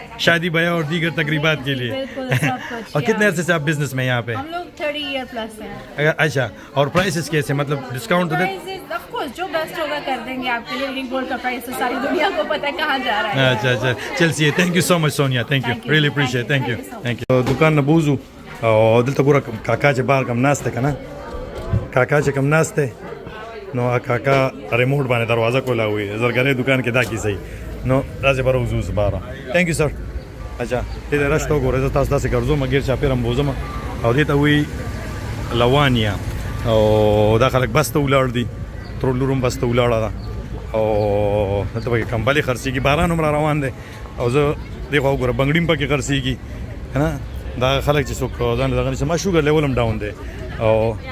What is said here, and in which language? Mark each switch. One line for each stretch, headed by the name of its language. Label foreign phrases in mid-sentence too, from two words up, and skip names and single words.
Urdu: شادی بیاہ اور دیگر تقریبات کے لیے اور کتنے عرصے سے آپ بزنس میں یہاں پہ ہم لوگ 30
English: year plus
Urdu: ہیں اچھا اور پرائسز کیسے مطلب ڈسکاؤنٹ
English: of course
Urdu: جو بیسٹ ہوگا کر دیں گے آپ کے لیے گولڈ کا پرائس ساری دنیا کو پتہ ہے کہاں جا رہا ہے اچھا چلسیے
English: thank you so much Sonia thank you really appreciate thank you
Pashto: دکان نه بوزو او دلته ګوره کاکا چې بار کم ناست دی که نه کاکا چې کم ناست دی نو کاکا ریموټ باندې دروازه کولاوي زرګرۍ دکان کې دا کیسه نو داسې به روزو اوس باره
English: thank you sir
Pashto: اچھا دې رش ته وګورئ زه تاسو داسې ګرځوم ګیر چاپېره م بوزم او دې ته وایي لوانیا او دا خلک بس ته ولاړ دي ترور لور هم بس ته ولاړه ده او دلته پکې کمبلې خرڅېږي باران هم را روان دی او زه دې خوا وګوره بنګړي هم پکې خرڅېږي که نه دا خلک چې څوک ځان له دغه نیسي ما
English: sugar level
Pashto: هم ډاون دی او